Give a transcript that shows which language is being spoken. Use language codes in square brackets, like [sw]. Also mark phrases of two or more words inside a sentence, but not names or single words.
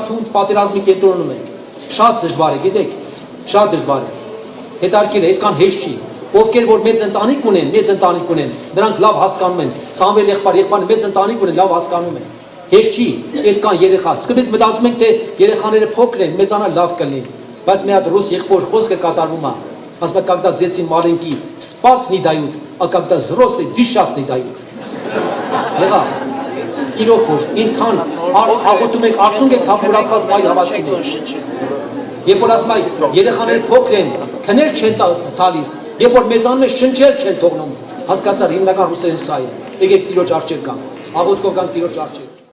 [hy] թունդ պատերազմի կենտրոնում ենք։ Շատ դժվար է, գիտեք, շատ դժվար է։ Հետարքել է, այդքան հեշտ չի։ Ովքեր որ մեծ ընտանիք ունեն, նրանք լավ հասկանում են։ Սամվել եղբայր մեծ ընտանիք ունեն, լավ հասկանում են։ Հեշտ չի, այդքան երեխա։ Սկզբից մտածում ենք, թե երեխաները փոքր են, մեծանալ լավ կլինի։ Բայց մի հատ ռուս եղբոր խոսքը կատարվում է։ Ասում է, [ru] когда дети маленькие спать не дают, а когда взрослые дышать не дают։ [hy] Եղա։ Իրոք որ ինքան աղոտում եք, արցունք եք թափում Աստված բայ հավատքին։ Երբ որ ասում եք երեխաները փոքր են, քնել չեն տալիս, երբ որ մեծանում են շնչել չեն թողնում, հասկացար հիմնական ռուսերեն սա է։ Եկեք Տիրոջ առջև գանք, աղոտքով գանք Տիրոջ առջև։